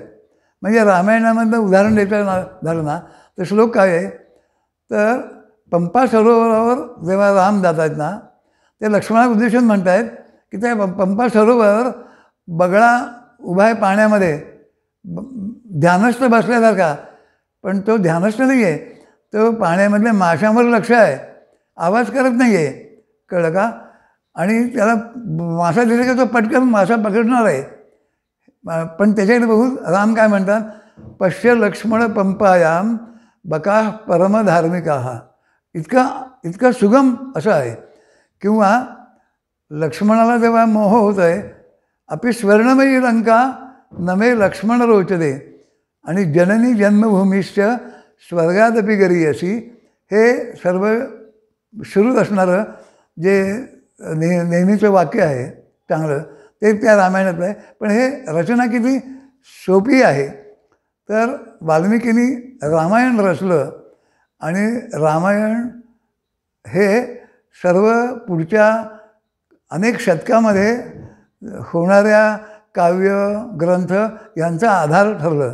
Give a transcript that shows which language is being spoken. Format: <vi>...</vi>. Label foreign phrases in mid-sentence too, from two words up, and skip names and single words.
<mr>म्हणजे रामायणामधलं उदाहरण द्यायचं झालं ना, तर श्लोक काय आहे, तर पंपा सरोवरावर जेव्हा राम जात आहेत ना, ते लक्ष्मणाला उद्देशून म्हणत आहेत की त्या पंपा सरोवर बगळा उभा आहे पाण्यामध्ये, ध्यानस्थ बसल्यासारखा, पण तो ध्यानस्थ नाही आहे, तो पाण्यामधल्या माशांवर लक्ष आहे, आवाज करत नाही आहे, कळलं का. आणि त्याला मासा दिला की तो पटकन मासा पकडणार आहे. पण त्याच्याकडे बघून राम काय म्हणतात,</mr> <sa>पश्य लक्ष्मण पंपायाम बका परमधार्मिका.</sa> <mr>इतका सुगम असं आहे. किंवा लक्ष्मणाला जेव्हा मोह होत आहे,</mr> <sa>अपि स्वर्णमयी लंका नमे लक्ष्मण रोचते आणि जननी जन्मभूमीश्च स्वर्गादपि गरीयसी.</sa> <mr>हे सर्व सुरूच असणारं जे नेहमीचं वाक्य आहे चांगलं, ते त्या रामायणातलं आहे. पण हे रचना किती सोपी आहे. तर वाल्मिकींनी रामायण रचलं आणि रामायण हे सर्व पुढच्या अनेक शतकामध्ये होणाऱ्या काव्य ग्रंथ यांचा आधार ठरलं.</mr>